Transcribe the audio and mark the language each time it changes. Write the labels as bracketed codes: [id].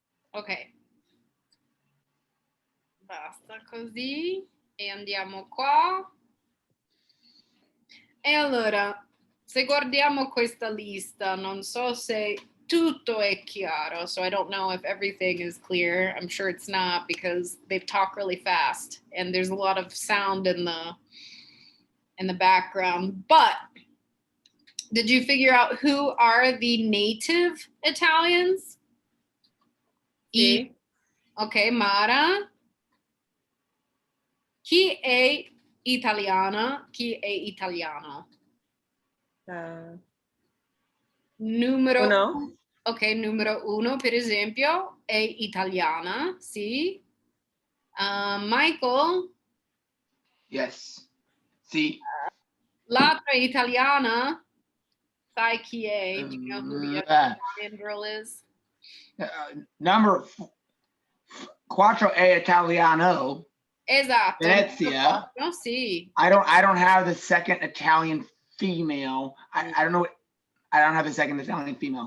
[en] Ok. [it] Basta così. E andiamo qua. E allora, se guardiamo questa lista, non so se tutto è chiaro. [en] So I don't know if everything is clear. I'm sure it's not because they talk really fast and there's a lot of sound in the background. But did you figure out who are the native Italians? [it] Sì. [en] Ok, Mara. [it] Chi è italiana? Chi è italiano? Numero Uno? Ok, numero 1 per esempio è italiana, sì. Michael, [en] Yes. [it] Sì. l'altra italiana, sai chi è? [en] Do you know who the other Italian girl is? Number [it] 4 è Italiano. Esatto. Venezia. No, sì. [en] I don't have the second Italian female. I don't know. I don't have the second Italian female.